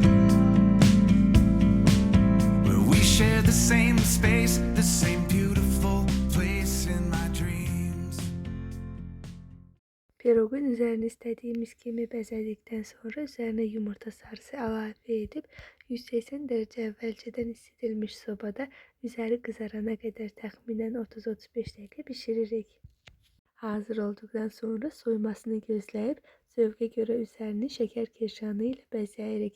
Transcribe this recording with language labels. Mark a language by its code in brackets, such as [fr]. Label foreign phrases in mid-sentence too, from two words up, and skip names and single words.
[en] where we share the same space, the same beautiful place in my dreams. [az] Piroqun üzərini istədiyimiz kimi bəzədikdən sonra üzərinə yumurta sarısı əlavə edib 180 dərəcə əvvəlcədən isidilmiş sobada üzəri qızarana qədər təxminən 30-35 dəqiqə bişiririk. Hazır olduqdan sonra soymasını gözləyib zövqə görə üzərini şəkər kirşanı ilə bəzəyirik.